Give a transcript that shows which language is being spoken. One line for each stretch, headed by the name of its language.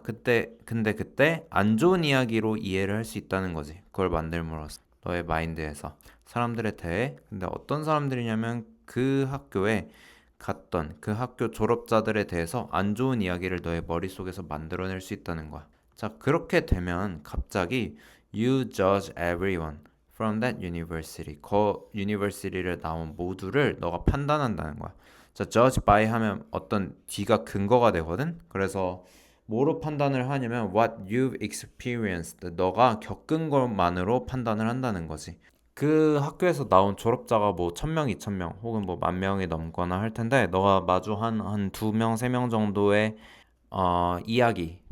Korean: 근데 그때 안 좋은 이야기로 이해를 할 수 있다는 거지. 그걸 만들므로써 너의 마인드에서 사람들에 대해. 근데 어떤 사람들이냐면 그 학교에 갔던 그 학교 졸업자들에 대해서 안 좋은 이야기를 너의 머릿속에서 만들어낼 수 있다는 거야. 자, 그렇게 되면 갑자기
English: you judge everyone from that university.
Korean: 그 university를 나온 모두를 너가 판단한다는 거야. 자, judge by 하면 어떤 뒤가 근거가 되거든. 그래서 뭐로 판단을 하냐면
English: what you've experienced.
Korean: 너가 겪은 것만으로 판단을 한다는 거지. 그 학교에서 나온 졸업자가 뭐 1000명, 2000명 혹은 뭐 10,000명이 넘거나 할 텐데 너가 마주한 한 2명, 3명 정도의 이야기